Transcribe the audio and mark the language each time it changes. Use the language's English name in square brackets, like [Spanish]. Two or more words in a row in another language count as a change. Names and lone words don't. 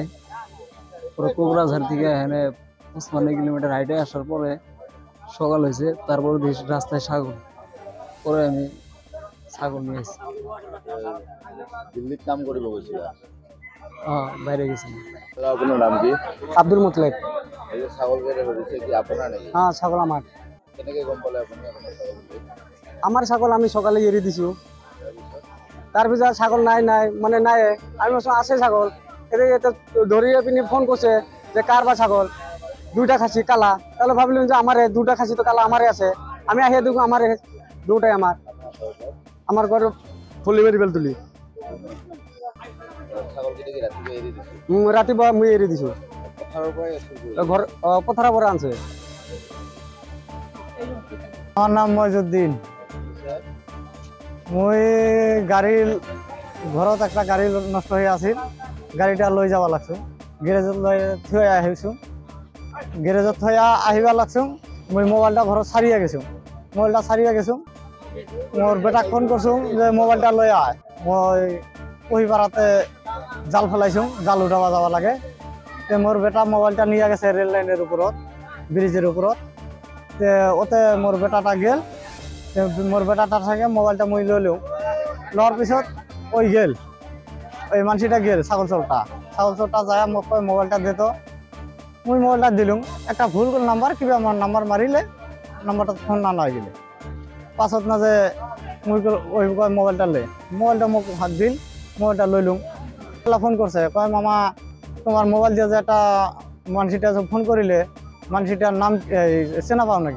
[Bangla] পরে কোকরাঝাড় থেকে এখানে 55 কিলোমিটার হাইটে আসার পরে সকাল হয়েছে, তারপরে রাস্তায় ছাগল, পরে আমি ছাগল নিয়ে আসি। [Assamese] দিল্লির কাম করিব গেছিল? [Bangla] বাইরে গেছিলাম। আপনার নাম কি? আব্দুল মুতলেক। এই যে ছাগল কেটে করেছে কি আপনার নাকি? হ্যাঁ, ছাগল আমার। [Assamese] কেনেকে গম পালে আপনি আপনার ছাগল? [Bangla] আমার ছাগল আমি সকালে এড়িয়ে দিছি। তার ভিতরে ছাগল নাই মানে নাই। আমি আছে ছাগল, এতে ধরিয়ে পিনি ফোন করছে যে কার বা ছাগল। দুইটা খাসি কালা। তাহলে ভাবলাম যে আমারে দুটা খাসি তো কালা আমারে আছে। আমি আহিয়ে দেখুন আমারে দুটাই আমার। আমার ঘর ফুলিবাড়ি বেলতুলি। ছাগল কেটে কি রাতে এড়িয়ে দিছে? [Assamese] রাতিপুৱা মই এড়িয়ে দিছো। ঘর পথাৰৰ পৰা আনছে। [Bangla] আমার নাম মইজুদ্দিন। [Assamese] মই গাড়ীর ঘৰত একটা গাড়ী নষ্ট হয়ে আছিল, গাড়ীটা লৈ যাব লাগছো। গ্যারেজত লৈ থৈ আহিছো। গ্যারেজত থৈ আহিবা লাগছো। মই মোবাইলটা ঘৰত সারিয়ে গেছো। মোর বেটাক ফোন করছো যে মোবাইলটা লৈ আয়। মই পহিপাড়াতে জাল ফেলাইছো, জাল উঠাবা যাব লাগে। মোর বেটা মোবাইলটা নিয়ে গেছে রেল লাইনের উপরত, ব্রিজের উপরত। ওতে মোর বেটাটা গেল। মোর বেটাটার সঙ্গে মোবাইলটা মই লইলো। লওয়ার পিছত ওই গেল, ওই মানসিটা গেল ছাগল চোরটা যায় মোক কয় মোবাইলটা দিত। মই মোবাইলটা দিলুম। একটা ভুল নাম্বার কিবা আমার নাম্বার মারিলে নাম্বারটা ফোন না নয় গেলে পাছত না যে মই ওই কয় মোবাইলটা লে। [Bangla] মোবাইলটা মোক হাত দিল, মোবাইলটা লইলুম। ফোন করছে কয় মামা তোমার মোবাইল দিয়ে যে একটা মানসিটা ফোন করিলে মানসিটার নাম চেনা পাও নাকি?